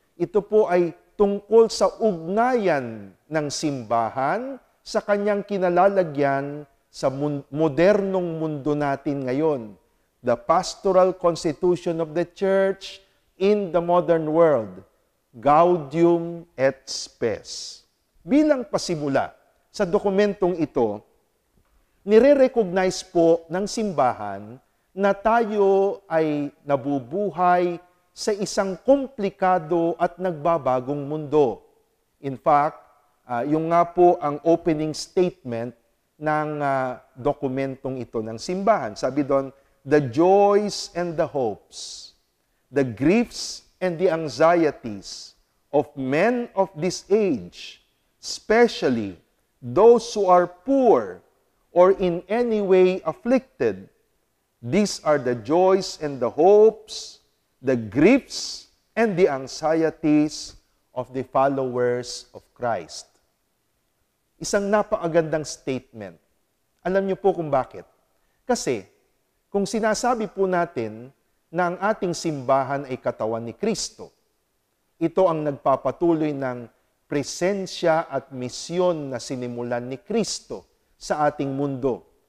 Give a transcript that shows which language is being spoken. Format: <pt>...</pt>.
<tl>Ito po ay tungkol sa ugnayan ng simbahan sa kanyang kinalalagyan sa modernong mundo natin ngayon.</tl> <en>The pastoral constitution of the Church in the modern world.</en> <la>Gaudium et Spes.</la> <tl>Bilang pasimula sa dokumentong ito, nire-recognize po ng simbahan na tayo ay nabubuhay sa isang komplikado at nagbabagong mundo.</tl> <en>In fact,</en> <tl>yung nga po ang opening statement ng dokumentong ito ng simbahan. Sabi doon,</tl> <en>the joys and the hopes, the griefs and the anxieties of men of this age, especially those who are poor or in any way afflicted, these are the joys and the hopes, the griefs and the anxieties of the followers of Christ.</en> <tl>Isang napakagandang statement. Alam niyo po kung bakit? Kasi, kung sinasabi po natin na ang ating simbahan ay katawan ni Kristo, ito ang nagpapatuloy ng presensya at misyon na sinimulan ni Kristo sa ating mundo.</tl>